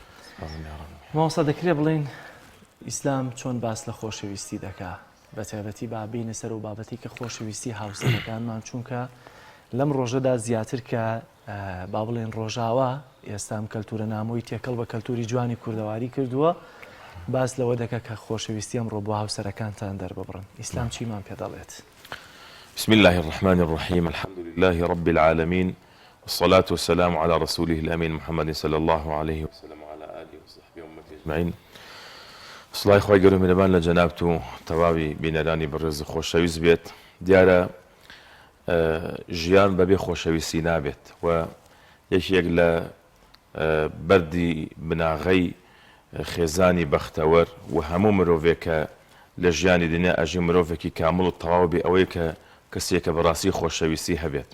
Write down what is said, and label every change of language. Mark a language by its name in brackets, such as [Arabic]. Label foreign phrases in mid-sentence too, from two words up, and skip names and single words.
[Central Kurdish] مامۆستا دەکرێت بڵێن ئیسلام چۆن باس لە خۆشەویستی دەکا بە تایبەتی بابینە سەر و بابەتی کە خۆشەویستی هاوسەرەکانمان چونکە لەم ڕۆژەدا زیاتر کە با بڵێن ڕۆژاوە ئێستام کەلتورە نامۆی تێکەڵ بە کەلتوری جوانی کوردەواری کردووە باس لەوە دەکە کە خۆشەویستی ئەمڕۆ بۆ هاوسەرەکانتان دەرببڕن. ئیسلام چیمان پێ دەڵێت؟ [Arabic] بسم الله الرحمن الرحيم الحمد لله رب العالمين والصلاة والسلام على رسوله الأمين محمد صلى الله عليه وسلم وعلى آله وصحبه وأمته أجمعين. [Central Kurdish] سڵای خۆی گەورە میهرەبان لە جەنابەت و تەواوی بینەرانی بەڕێز خۆشەویست بێت. دیارە ژیان بەبێ خۆشەویستی نابێت و یەکێک لە بەردی بناغەی خێزانی بەختەوەر و هەموو مرۆڤێک کە لە ژیانی دنیا ئەژی مرۆڤێکی کامل و تەواو بێ ئەوەیە کە کەسێکە بەڕاستی خۆشەویستی هەبێت.